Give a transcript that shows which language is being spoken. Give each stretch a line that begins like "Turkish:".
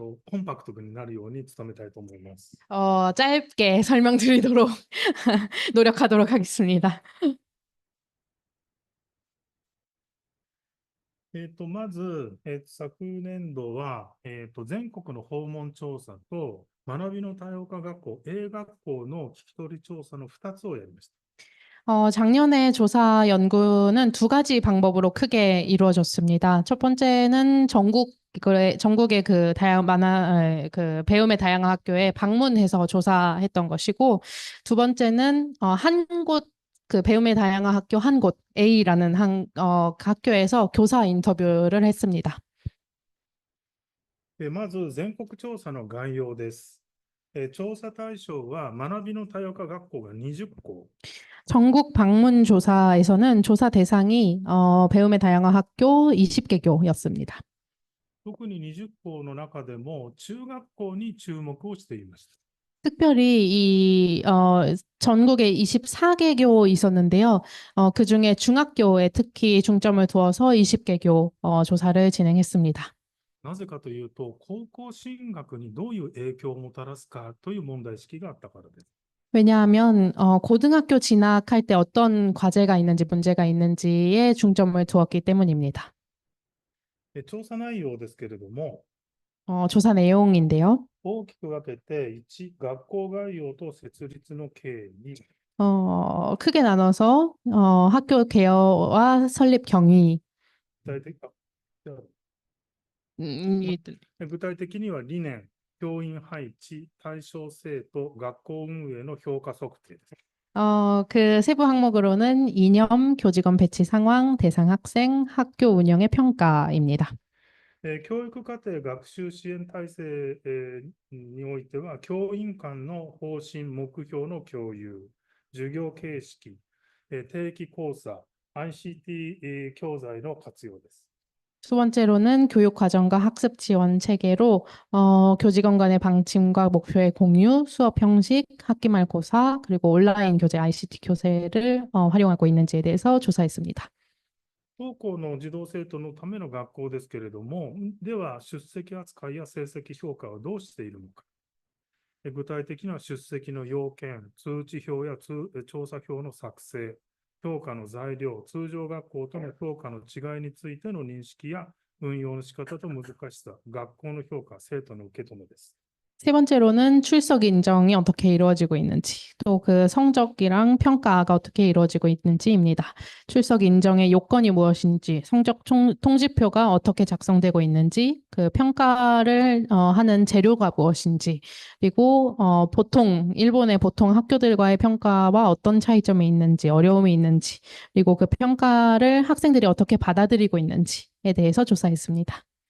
Japanese: コンパクトになるように努めたいと思います。
Korean: 짧게 설명드리도록 노력하도록 하겠습니다.
Japanese: まず、昨年度は、全国の訪問調査と学びの多様化学校、A学校の聞き取り調査の2つをやりました。
Korean: 작년에 조사 연구는 두 가지 방법으로 크게 이루어졌습니다. 첫 번째는 전국의 그 그 배움의 다양한 학교에 방문해서 조사했던 것이고, 두 번째는 한 곳, 그 배움의 다양한 학교 한 곳, A라는 학교에서 교사 인터뷰를 했습니다.
Japanese: まず、全国調査の概要です。調査対象は学びの多様化学校が20校。
Korean: 전국 방문 조사에서는 조사 대상이 배움의 다양한 학교 20개교였습니다.
Japanese: 特に20校の中でも中学校に注目をしていました。
Korean: 특별히 전국에 24개교 있었는데요. 그중에 중학교에 특히 중점을 두어서 20개교 조사를 진행했습니다.
Japanese: なぜかというと、高校進学にどういう影響をもたらすかという問題意識があったからです。
Korean: 왜냐하면 고등학교 진학할 때 어떤 과제가 있는지 문제가 있는지에 중점을 두었기 때문입니다.
Japanese: 調査内容ですけれども、
Korean: 조사 내용인데요.
Japanese: 大きく分けて、1、学校概要と設立の経緯、
Korean: 크게 나눠서 학교 개요와 설립 경위,
Japanese: 具体的じゃあ 이- 具体的には理念、教員配置、対象生徒、学校運営の評価測定です。
Korean: 그 세부 항목으로는 이념, 교직원 배치 상황, 대상 학생, 학교 운영의 평가입니다.
Japanese: 教育課程学習支援体制、においては、教員間の方針、目標の共有、授業形式、定期講座、ICT、教材の活用です。
Korean: 두 번째로는 교육 과정과 학습 지원 체계로 교직원 간의 방침과 목표의 공유, 수업 형식, 학기말 고사, 그리고 온라인 교재 ICT 교재를 활용하고 있는지에 대해서 조사했습니다.
Japanese: 不登校の児童生徒のための学校ですけれども、では出席扱いや成績評価はどうしているのか。具体的な出席の要件、通知表や調査表の作成、評価の材料、通常学校との評価の違いについての認識や運用の仕方と難しさ、学校の評価、生徒の受け止めです。
Korean: 세 번째로는 출석 인정이 어떻게 이루어지고 있는지, 또 그 성적이랑 평가가 어떻게 이루어지고 있는지입니다. 출석 인정의 요건이 무엇인지, 성적 통지표가 어떻게 작성되고 있는지, 그 평가를 하는 재료가 무엇인지, 그리고 일본의 보통 학교들과의 평가와 어떤 차이점이 있는지, 어려움이 있는지, 그리고 그 평가를 학생들이 어떻게 받아들이고 있는지에 대해서 조사했습니다.